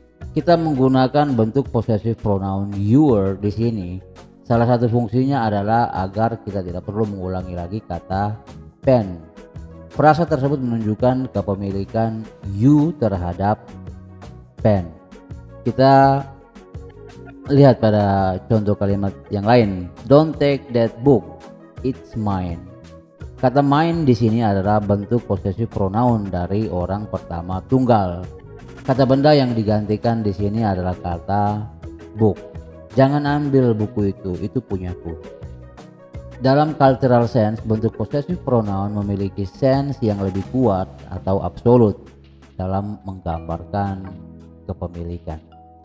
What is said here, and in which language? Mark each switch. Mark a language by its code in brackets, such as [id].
[id] Kita menggunakan bentuk possessive pronoun your di sini. Salah satu fungsinya adalah agar kita tidak perlu mengulangi lagi kata pen. Frasa tersebut menunjukkan kepemilikan you terhadap pen. Kita lihat pada contoh kalimat yang lain. [en] Don't take that book, it's mine. [id] Kata mine di sini adalah bentuk possessive pronoun dari orang pertama tunggal. Kata benda yang digantikan di sini adalah kata book. Jangan ambil buku itu punyaku. Dalam cultural sense, bentuk possessive pronoun memiliki sense yang lebih kuat atau absolut dalam menggambarkan kepemilikan.